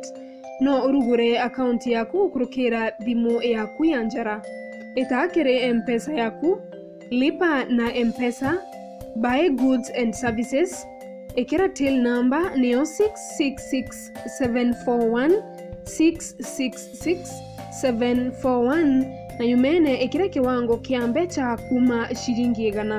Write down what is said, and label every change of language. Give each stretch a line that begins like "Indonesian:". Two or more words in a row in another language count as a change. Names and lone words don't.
Meru: No urugure account yaku kurukira thimu yaku ya njara. Itakire M-Pesa yaku,
Swahili: lipa na M-Pesa,
English: buy goods and services.
Meru: Ikira
English: till number
Meru: neo 666-741-666-741 na yumene ikira kiwango kiambe cha kuma shilingi 100.